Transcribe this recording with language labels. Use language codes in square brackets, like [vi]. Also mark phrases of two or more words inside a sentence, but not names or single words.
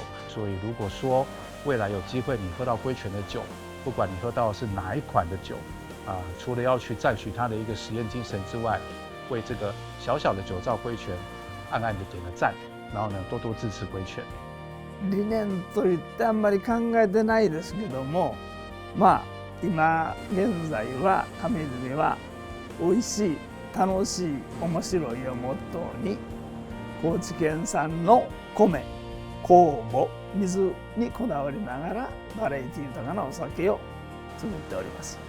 [zh] 所以如果说未来有机会你喝到龟泉的酒，不管你喝到的是哪一款的酒，除了要去赞许他的一个实验精神之外，为这个小小的酒造龟泉暗暗的点个赞，然后呢，多多支持龟泉。 [ja] 理念といってあんまり考えてないですけども、まあ今現在は亀泉は美味しい、楽しい、面白いをモットーに高知県産の米、酵母、水にこだわりながらバラエティ豊かなお酒を作っております。